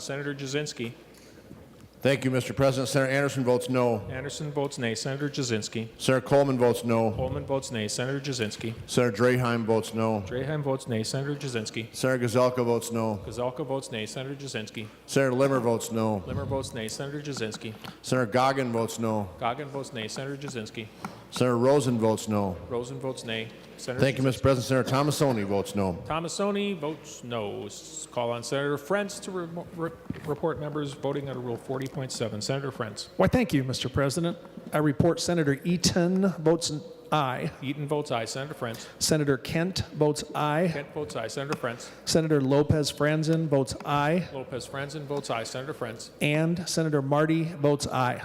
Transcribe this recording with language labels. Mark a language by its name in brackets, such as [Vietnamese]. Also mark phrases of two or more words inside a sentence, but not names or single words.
[English] Senator Jasinski. Thank you, Mr. President. Senator Anderson votes no. Anderson votes nay. Senator Jasinski. Senator Coleman votes no. Coleman votes nay. Senator Jasinski. Senator Draheim votes no. Draheim votes nay. Senator Jasinski. Senator Gazelka votes no. Gazelka votes nay. Senator Jasinski. Senator Limmer votes no. Limmer votes nay. Senator Jasinski. Senator Goggin votes no. Goggin votes nay. Senator Jasinski. Senator Rosen votes no. Rosen votes nay. Senator Thank you, Mr. President. Senator Thomasoni votes no. Thomasoni votes no. Call on Senator Frentz to report members voting under Rule 40.7. Senator Frentz. Why, thank you, Mr. President. I report Senator Eaton votes aye. Eaton votes aye. Senator Frentz. Senator Kent votes aye. Kent votes aye. Senator Frentz. Senator Lopez Franzen votes aye. Lopez Franzen votes aye. Senator Frentz. And Senator Marty votes aye.